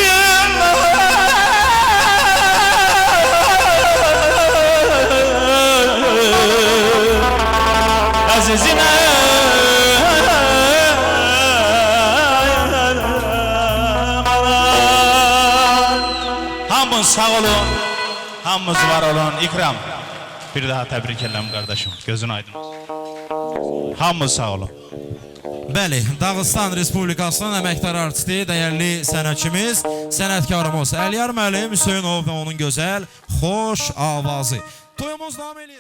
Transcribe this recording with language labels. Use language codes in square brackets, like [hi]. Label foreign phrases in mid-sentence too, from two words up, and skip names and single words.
[az] Azizine Hamınız sağ olun. Hamınız var olun. İkram. [tr] Bir daha tebrik ederim kardeşim. [az] Gözün aydın olsun. Hamınız sağ olun. Bəli, Dağıstan Respublikasının əməkdar artisti, dəyərli sənətçimiz, sənətkarımız Əliyar müəllim Hüseynov və onun gözəl, xoş avazı. Toyumuz davam edir.